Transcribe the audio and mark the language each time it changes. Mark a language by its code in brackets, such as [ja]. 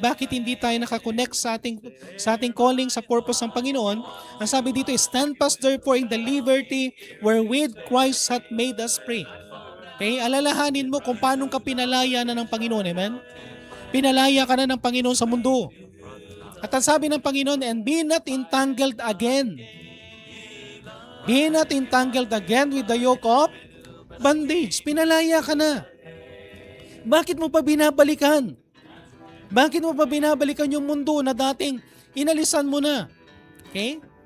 [tl] Bakit hindi tayo nakakonect sa ating calling, sa purpose ng Panginoon? Ang sabi dito, [en] stand fast therefore in the liberty wherewith Christ hath made us free. [tl] Okay? Alalahanin mo kung paano ka pinalaya na ng Panginoon. Amen? Pinalaya ka na ng Panginoon sa mundo. At ang sabi ng Panginoon, [en] and be not entangled again. Be not entangled again with the yoke of bondage. [tl] Pinalaya ka na. Bakit mo pa binabalikan? Bakit mo pa binabalikan yung mundo na dating inalisan mo na? Okay?